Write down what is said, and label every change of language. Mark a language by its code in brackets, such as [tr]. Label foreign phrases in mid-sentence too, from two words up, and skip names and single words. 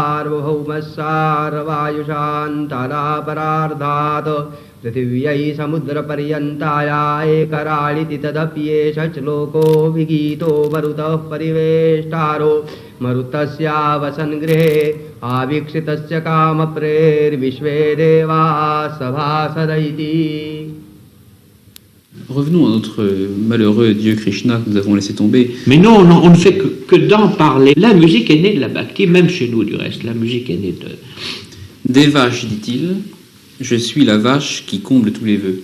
[sa] सार्वभौमस्सार्वायुषान्तरापरार्धात् पृथिव्यै समुद्रपर्यन्ताया एकराळिति तदप्येष श्लोको विगीतो मरुतः परिवेष्टारो मरुतस्यावसन् गृहे आवीक्षितस्य कामप्रेर्विश्वे देवाः सभासदैति. [fr] Revenons à notre malheureux Dieu Krishna que nous avons laissé tomber. Mais non, on ne fait que d'en parler. La musique est née de la bhakti, même chez nous du reste. La musique est née de... Des vaches, dit-il, je suis la vache qui comble tous les vœux.